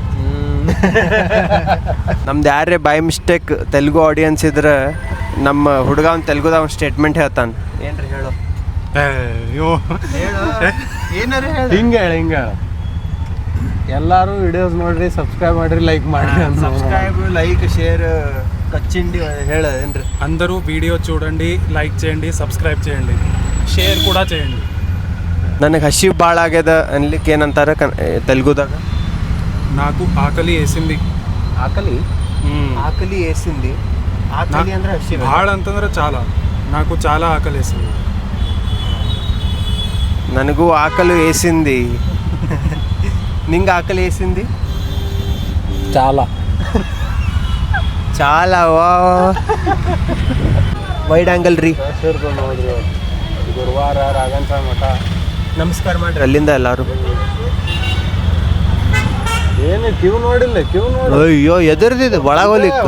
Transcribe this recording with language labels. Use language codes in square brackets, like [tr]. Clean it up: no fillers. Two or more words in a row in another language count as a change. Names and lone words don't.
[kn] ನಮ್ದು ಯಾರೇ ಬೈ ಮಿಸ್ಟೇಕ್ ತೆಲುಗು ಆಡಿಯನ್ಸ್ ಇದ್ರೆ ನಮ್ಮ ಹುಡುಗ ಅವ್ನು ತೆಲುಗುದ ಅವ್ನು ಸ್ಟೇಟ್ಮೆಂಟ್ ಹೇಳ್ತಾನೆ. ಏನ್ರಿ ಹೇಳು? ಹಿಂಗೆ ಎಲ್ಲರೂ ವಿಡಿಯೋಸ್ ನೋಡ್ರಿ, ಸಬ್ಸ್ಕ್రైబ్ ಮಾಡ್ರಿ, లైక్ ಮಾಡ್ರಿ. [te] సబ్స్క్రైబ్, లైక్, షేర్ కచ్చిండి [kn] ಹೇಳ ಏನ್ರಿ? [te] అందరూ వీడియో చూడండి, లైక్ చేయండి, సబ్స్క్రైబ్ చేయండి, షేర్ కూడా చేయండి. [kn] ನನಗೆ ಹಸಿವು ಭಾಳ ಆಗ್ಯದ ಅನ್ಲಿಕ್ಕೆ ಏನಂತಾರೆ ತೆಲುಗುದಾಗ? [te] నాకు ఆకలి వేసింది. ಆಕಲಿ వేసింది. [kn] ಆಕಲಿ ಅಂದ್ರೆ ಹಸಿವು. ಭಾಳ ಅಂತಂದ್ರೆ [te] చాలా. నాకు చాలా ఆకలి వేసింది. ನನಗೂ ಆಕಲು వేసింది. ನಿಂಗೆ ಆಕಲಿ వేసింది? చాలా [kn] ವಾ ವೈಡ್ ಆ್ಯಂಗಲ್ ರೀ. ನೋಡ್ರಿ, ಗುರುವಾರ ರಾಘನ್ ಸ್ವಾಮಿ ಮಠ. ನಮಸ್ಕಾರ ಮಾಡ್ರಿ ಅಲ್ಲಿಂದ ಎಲ್ಲರೂ. ಏನು ಕ್ಯೂ ನೋಡಿಲ್ಲ? ಕ್ಯೂ ನೋಡಿ. ಅಯ್ಯೋ ಎದುರ್ದಿದೆ ಒಳಗೋಲಿಕ್ಕೆ.